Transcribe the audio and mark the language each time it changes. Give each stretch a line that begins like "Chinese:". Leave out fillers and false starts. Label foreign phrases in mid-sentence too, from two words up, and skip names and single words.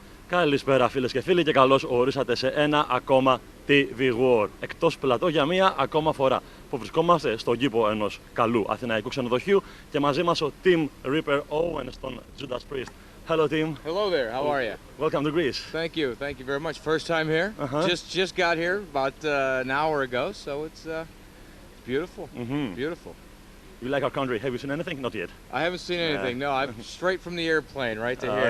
Greek: Καλησπέρα φίλες και φίλοι και καλώς ορίσατε σε ένα ακόμα TV War. Εκτός πλατό για μία ακόμα φορά που βρισκόμαστε στον κήπο ενός καλού αθηναϊκού ξενοδοχείου και μαζί μας ο Team Ripper Owens των Judas Priest.
English: Hello team. Hello there, how are you? Welcome to Greece. Thank you very much. First time here. Just got here about an hour ago, so it's beautiful. Beautiful. You like our country? Have you seen anything? Not yet. I haven't seen anything. No, I'm straight from the airplane right to here.